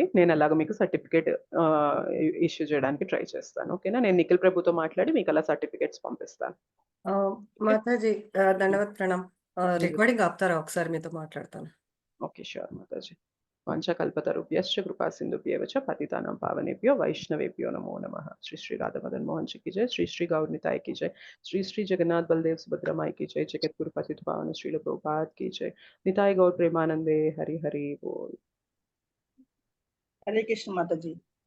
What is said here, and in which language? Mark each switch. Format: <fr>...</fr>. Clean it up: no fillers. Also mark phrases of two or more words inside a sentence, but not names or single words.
<te>నేను అలాగా మీకు</te> <en>certificate issue</en> <te>చేయడానికి ట్రై చేస్తాను. ఓకేనా? నేను నిఖిల్ ప్రభుతో మాట్లాడి మీకు అలా సర్టిఫికేట్స్ పంపిస్తాను. ఓకే. మాతాజీ, ధన్యవాద ప్రణామ్. రికార్డింగ్ ఆపుతారా? ఒకసారి మీతో మాట్లాడతాను.</te> <en>okay. sure</en> <sa>మాతాజీ. వాంఛాకల్పతరుభ్యశ్చ కృపాసింధుభ్యేవ చ పతితానాం పావనేభ్యో వైష్ణవేభ్యో నమో నమః.</sa> <hi>శ్రీ శ్రీ రాధా మదन मोहन जी की जय, श्री श्री गौर निताय की जय, श्री श्री जगन्नाथ बलदेव सुभद्रा माई की जय, जगतगुरु पतित पावन श्रील प्रभुपाद की जय, निताय गौर प्रेमानंदे हरि हरि बोल। हरे कृष्ण माताजी।</hi>